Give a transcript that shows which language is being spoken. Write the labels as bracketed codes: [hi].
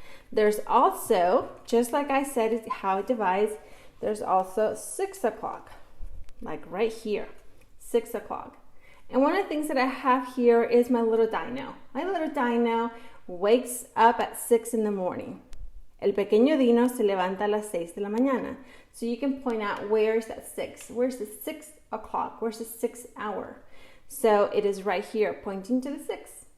[en] There's also, just like I said, is how it divides, there's also 6 o'clock, like right here, 6 o'clock. And one of the things that I have here is my little dino. My little dino wakes up at 6 in the morning. [es] El pequeño dino se levanta a las 6 de la mañana. [en] So you can point out, where's that 6? Where's the 6 o'clock? Where's the 6 hour? So it is right here, pointing to the 6.